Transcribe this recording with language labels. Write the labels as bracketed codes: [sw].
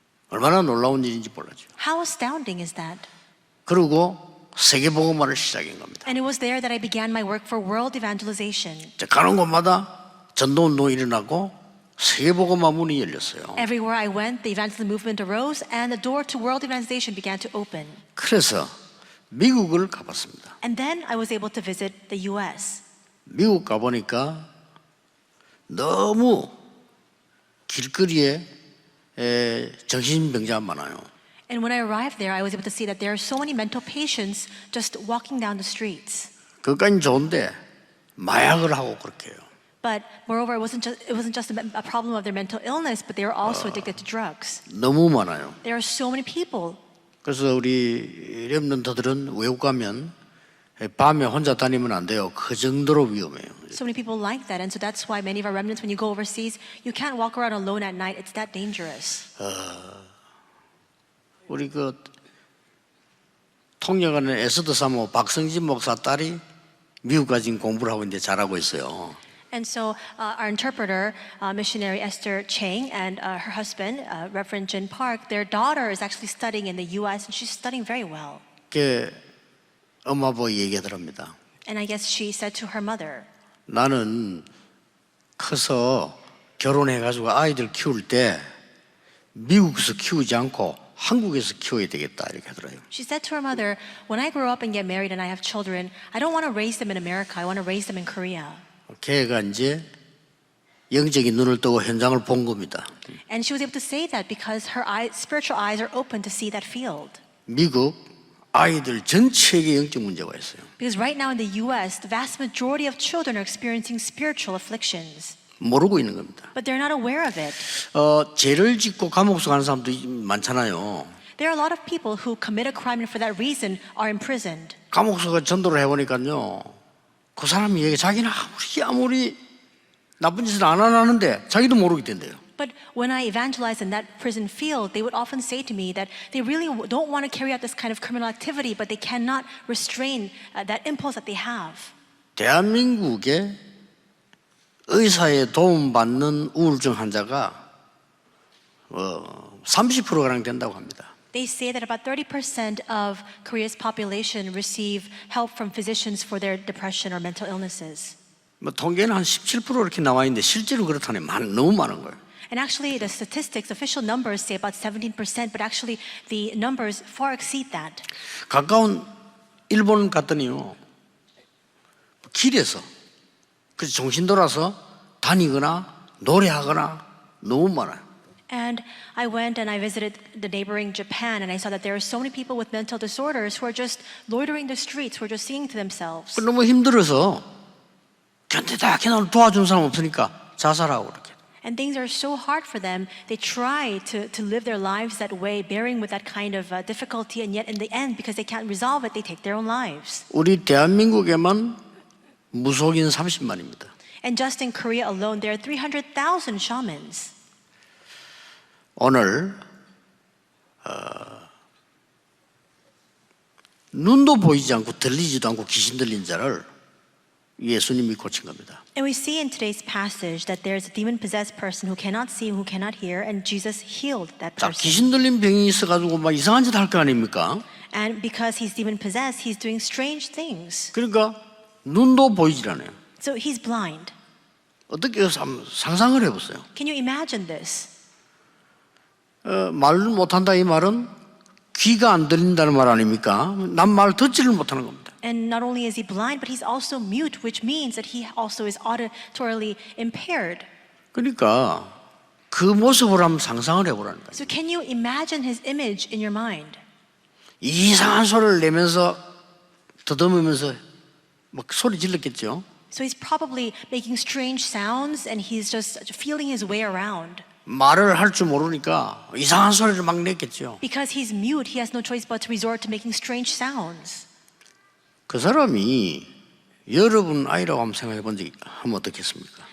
[ko] 얼마나 놀라운 일인지 몰랐죠. [en] How astounding is that? [ko] 그리고 세계복음화를 시작한 겁니다. [en] And it was there that I began my work for world evangelization. [ko] 가는 곳마다 전도운동이 일어나고 세계복음화 문이 열렸어요. [en] Everywhere I went, the evangelism movement arose and the door to world evangelization began to open. [ko] 그래서 미국을 가봤습니다. [en] And then I was able to visit the US. [ko] 미국 가보니까 너무 길거리에 정신병자가 많아요. [en] And when I arrived there, I was able to see that there are so many mental patients just walking down the streets. [ko] 그까진 좋은데 마약을 하고 그렇게 해요. [en] But moreover, it wasn't just a problem of their mental illness, but they were also addicted to drugs. [ko] 너무 많아요. [en] There are so many people. [ko] 그래서 우리 렘넌트들은 외국 가면 밤에 혼자 다니면 안 돼요. 그 정도로 위험해요. [en] So many people like that, and so that's why many of our remnants, when you go overseas, you can't walk around alone at night. It's that dangerous. [ko] 우리 그 통역하는 에스더 사모 박성진 목사 딸이 미국까지 지금 공부를 하고 있는데 잘하고 있어요. [en] And so our interpreter, missionary Esther Chang, and her husband, Reverend Jin Park, their daughter is actually studying in the U.S. and she's studying very well. [ko] 그 엄마 아빠 얘기하더랍니다. [en] And I guess she said to her mother, [ko] 나는 커서 결혼해가지고 아이들 키울 때 미국에서 키우지 않고 한국에서 키워야 되겠다 이렇게 하더라고요. [en] she said to her mother, when I grow up and get married and I have children, I don't want to raise them in America. I want to raise them in Korea. [ko] 걔가 이제 영적인 눈을 뜨고 현장을 본 겁니다. [en] And she was able to say that because her spiritual eyes are open to see that field. [ko] 미국 아이들 전체에게 영적 문제가 있어요. [en] Because right now in the U.S., the vast majority of children are experiencing spiritual afflictions. [ko] 모르고 있는 겁니다. [en] But they're not aware of it. [ko] 죄를 짓고 감옥서 가는 사람도 많잖아요. [en] There are a lot of people who commit a crime and for that reason are imprisoned. [ko] 감옥서가 전도를 해보니까요, 그 사람이 얘기 자기는 아무리 나쁜 짓을 안 하는데 자기도 모르게 된대요. [en] But when I evangelized in that prison field, they would often say to me that they really don't want to carry out this kind of criminal activity, but they cannot restrain that impulse that they have. [ko] 대한민국에 의사의 도움받는 우울증 환자가 30%가량 된다고 합니다. [en] They say that about 30% of Korea's population receive help from physicians for their depression or mental illnesses. [ko] 뭐 통계는 한 17% 이렇게 나와 있는데 실제로 그렇다니 너무 많은 거예요. [en] And actually, the statistics, official numbers say about 17%, but actually the numbers far exceed that. [ko] 가까운 일본 갔더니요, 길에서 그래서 정신 돌아서 다니거나 노래하거나 너무 많아요. [en] And I went and I visited the neighboring Japan, and I saw that there are so many people with mental disorders who are just loitering the streets, who are just singing to themselves. [ko] 너무 힘들어서 견디다 걔는 도와준 사람 없으니까 자살하고 그렇게. [en] And things are so hard for them, they try to live their lives that way, bearing with that kind of difficulty, and yet in the end, because they can't resolve it, they take their own lives. [ko] 우리 대한민국에만 무속인 30만입니다. [en] And just in Korea alone, there are 300,000 shamans. [ko] 오늘 눈도 보이지 않고 들리지도 않고 귀신 들린 자를 예수님이 고친 겁니다. [en] And we see in today's passage that there's a demon-possessed person who cannot see, who cannot hear, and Jesus healed that [ko] 자, [en] person. [ko] 귀신 들린 병이 있어가지고 막 이상한 짓 할 거 아닙니까? [en] And because he's demon-possessed, he's doing strange things. [ko] 그러니까 눈도 보이질 않아요. [en] So he's blind. [ko] 어떻게 상상을 해보세요. [en] Can you imagine this? [ko] 말을 못한다 이 말은 귀가 안 들린다는 말 아닙니까? 남 말 듣지를 못하는 겁니다. [en] And not only is he blind, but he's also mute, which means that he also is auditorily impaired. [ko] 그러니까 그 모습을 한번 상상을 해보라는 거예요. [en] So can you imagine his image in your mind? [ko] 이상한 소리를 내면서 더듬으면서 막 소리 질렀겠죠. [en] So he's probably making strange sounds and he's just feeling his way around. [ko] 말을 할 줄 모르니까 이상한 소리를 막 냈겠죠. [en] Because he's mute, he has no choice but to resort to making strange sounds. [ko] 그 사람이 여러분 아이라고 한번 생각해 본 적이 하면 어떻겠습니까?